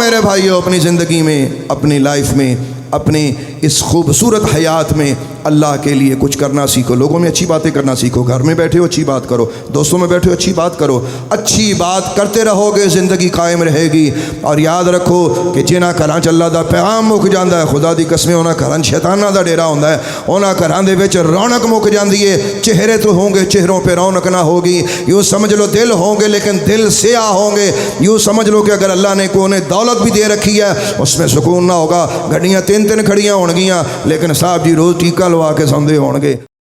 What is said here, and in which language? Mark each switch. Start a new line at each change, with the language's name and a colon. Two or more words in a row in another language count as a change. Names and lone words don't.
Urdu: اور میرے بھائیو اپنی زندگی میں، اپنی لائف میں، اپنے اس خوبصورت حیات میں اللہ کے لیے کچھ کرنا سیکھو، لوگوں میں اچھی باتیں کرنا سیکھو، گھر میں بیٹھے ہو اچھی بات کرو، دوستوں میں بیٹھے ہو اچھی بات کرو، اچھی بات کرتے رہو گے زندگی قائم رہے گی۔ اور یاد رکھو کہ
Punjabi: جنہاں گھراں چ اللہ دا پیغام مک جاندا ہے، خدا دی قسمیں انہاں گھراں شیطاناں دا ڈیرا ہوندا ہے، انہاں گھراں دے وچ رونق مک جاندی ہے،
Urdu: چہرے تو ہوں گے چہروں پہ رونق نہ ہوگی، یوں سمجھ لو دل ہوں گے لیکن دل سیاہ ہوں گے، یوں سمجھ لو کہ اگر اللہ نے کو انہیں دولت بھی دے رکھی ہے اس میں سکون نہ ہوگا،
Punjabi: گھڑیاں تین کھڑیاں ہون گیاں لیکن صاحب جی روز ٹیکہ لوا کے سوندے ہون گے۔